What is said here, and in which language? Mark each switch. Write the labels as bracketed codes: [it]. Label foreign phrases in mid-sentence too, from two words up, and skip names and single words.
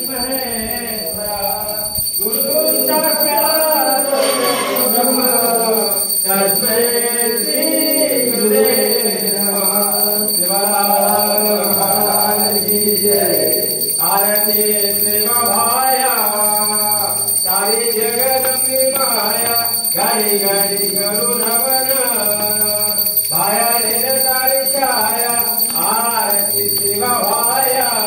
[sa] महेश्वरा गुरु साक्षात् ब्रह्म तस्मै श्री गुरुदेव नमः। [hi] शिवराम भगवान की जय। आरती सेवा भाया सारी जगत की माया घड़ी घड़ी करू नमन भाया ने तारी छाया आरती सेवा भाया